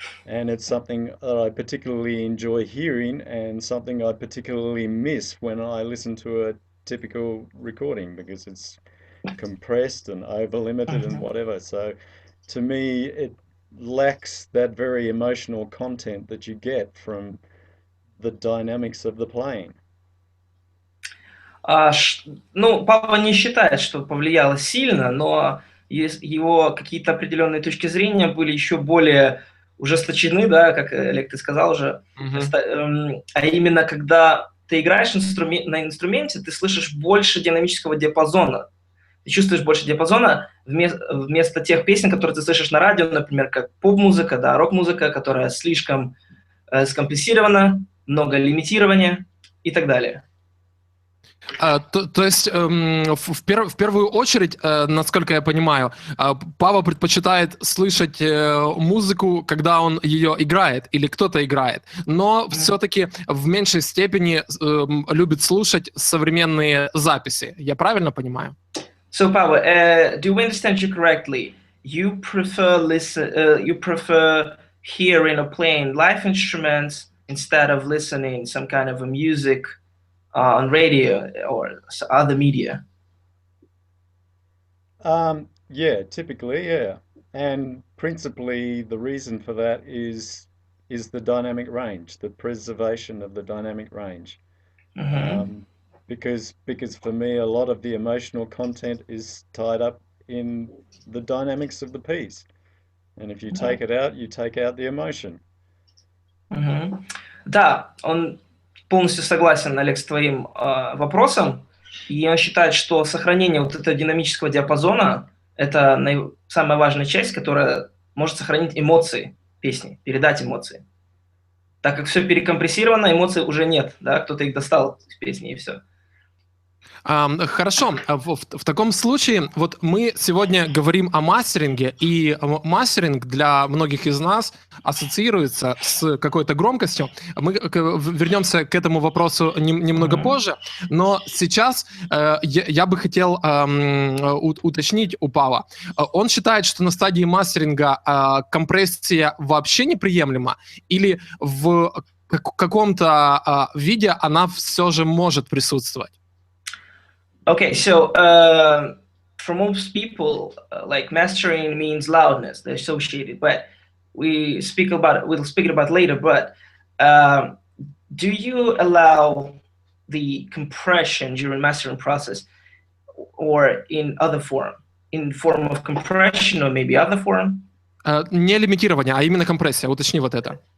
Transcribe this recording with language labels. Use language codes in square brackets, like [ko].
[en] And it's something that I particularly enjoy hearing, and something I particularly miss when I listen to a typical recording, because it's compressed and over limited and whatever. So to me, it lacks that very emotional content that you get from the dynamics of the playing. [ru] Ну, Пааво не считает, что повлияло сильно, но его какие-то определенные точки зрения были еще более ужесточены, да, как Олег, ты сказал уже. А именно, когда ты играешь на инструменте, ты слышишь больше динамического диапазона. Ты чувствуешь больше диапазона вместо тех песен, которые ты слышишь на радио, например, как поп-музыка, да, рок-музыка, которая слишком скомпрессирована, много лимитирования и так далее. То есть в первую очередь, насколько я понимаю, Пааво предпочитает слышать музыку, когда он ее играет или кто-то играет, но все-таки в меньшей степени любит слушать современные записи. Я правильно понимаю? [en] So, Paavo, do we understand you correctly? You prefer hearing or playing live instruments instead of listening some kind of a music on radio or other media? Yeah, typically, yeah. And principally, the reason for that is the dynamic range, the preservation of the dynamic range. because for me a lot of the emotional content is tied up in the dynamics of the piece. And if you take it out, you take out the emotion. [ru] Да, он полностью согласен, Олег, с твоим вопросом. И он считает, что сохранение вот этого динамического диапазона – это самая важная часть, которая может сохранить эмоции песни, передать эмоции. Так как все перекомпрессировано, эмоций уже нет, да, кто-то их достал из песни, и все. Хорошо, в таком случае вот мы сегодня говорим о мастеринге, и мастеринг для многих из нас ассоциируется с какой-то громкостью. Мы вернемся к этому вопросу немного позже, но сейчас я бы хотел уточнить у Паава. Он считает, что на стадии мастеринга компрессия вообще неприемлема, или в каком-то виде она все же может присутствовать? [en] Okay, so for most people, like mastering means loudness, they're associated, but we'll speak about it later, but do you allow the compression during mastering process or in other form, in form of compression or maybe other form? [ru] Не лимитирование, а именно компрессия, уточни вот это.